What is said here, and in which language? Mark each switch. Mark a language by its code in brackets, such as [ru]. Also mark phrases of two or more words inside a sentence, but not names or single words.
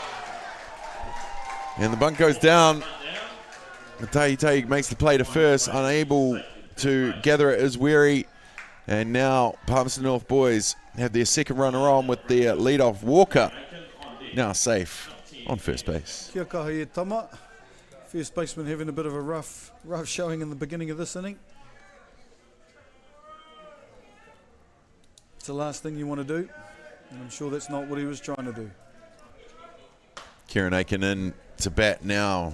[en] And the bunt goes down. Tahi makes the play to first, unable to gather it as weary. And now Palmerston North Boys have their second runner on with their leadoff Walker. Now safe on first base. [mi] Kia kaha e tama. [en] First baseman having a bit of a rough showing in the beginning of this inning. It's the last thing you want to do, and I'm sure that's not what he was trying to do. Kieran Aiken in to bat now.